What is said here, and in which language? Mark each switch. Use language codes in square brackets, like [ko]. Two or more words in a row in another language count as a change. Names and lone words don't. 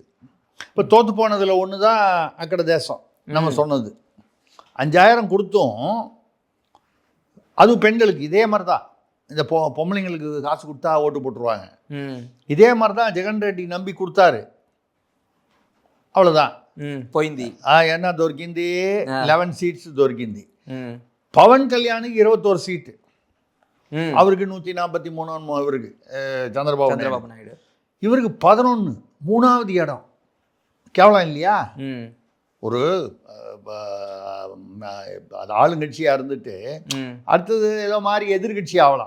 [ta] இப்போ தோற்று போனதில் ஒன்று தான் அக்கட தேசம் நம்ம சொன்னது. 5000 கொடுத்தும் அதுவும் பெண்களுக்கு இதே மாதிரி தான். இந்த பொம்பளைங்களுக்கு காசு கொடுத்தா ஓட்டு போட்டுருவாங்க. இதே மாதிரி தான் ஜெகன் ரெட்டி நம்பி கொடுத்தாரு, அவ்வளோதான். [te] పోయింది. [ta] என்ன [te] దొరికింది? 11 సీట్స్ దొరికింది. పవన్ కళ్యాణ్కి 21 సీట్, [ta] அவருக்கு 143 இவருக்கு சந்திரபாபு நாயுடு. இவருக்கு 11, 3வது இடம். கேவலம் இல்லையா? ஒரு அது ஆளுங்கட்சியாக இருந்துட்டு அடுத்தது ஏதோ மாதிரி எதிர்கட்சி ஆகலாம்.